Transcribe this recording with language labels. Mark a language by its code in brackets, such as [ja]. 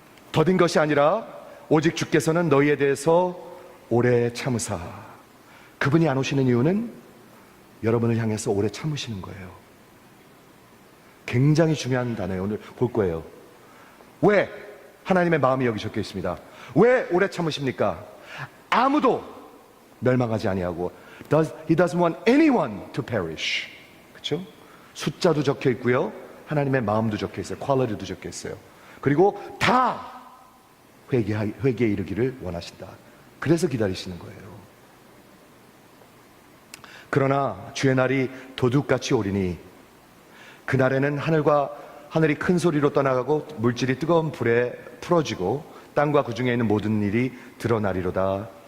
[ko] 더딘 것이 아니라 오직 주께서는 너희에 대해서 오래 참으사. 그분이 안 오시는 이유는 여러분을 향해서 오래 참으시는 거예요. 굉장히 중요한 단어예요. 오늘 볼 거예요. 왜? 하나님의 마음이 여기 적혀 있습니다. 왜 오래 참으십니까? 아무도 멸망하지 아니하고 [en] He doesn't want anyone to perish. [ko] 그렇죠? 숫자도 적혀 있고요, 하나님의 마음도 적혀 있어요. 퀄리티도 적혀 있어요. 그리고 다 회개에 이르기를 원하신다. 그래서 기다리시는 거예요. 그러나 주의 날이 도둑같이 오리니 그날에는 하늘이 큰 소리로 떠나가고 물질이 뜨거운 불에 풀어지고 땅과 그 중에 있는 모든 일이 드러나리로다.